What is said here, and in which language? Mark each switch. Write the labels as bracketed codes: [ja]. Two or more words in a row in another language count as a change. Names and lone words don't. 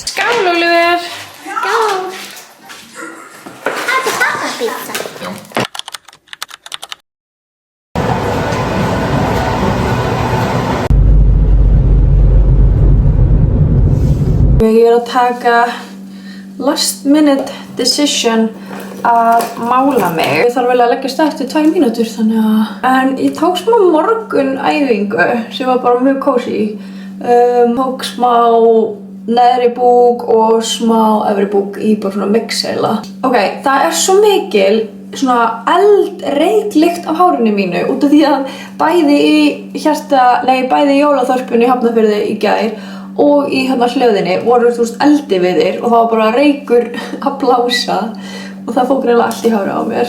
[is] Skál, Oliver! Skál! Þetta pappapizza. Ég að taka [en] last minute decision [is] að mála mig. Ég þarf vel að leggja stætt í 2 mínútur þannig að... En ég tók smá morgunæfingu sem var bara mjög kósí. Tók smá neðri búk og smá efri búk í bara svona mix heila. Ok, það er svo mikil svona eldreyklykt af hárinu mínu út af því að bæði í jólaþorpinu í Hafnarfirði í gær og í hérna hlöðinni voru eldiviðir og það var bara reykur að blása og það fók reyna allt í hári á mér.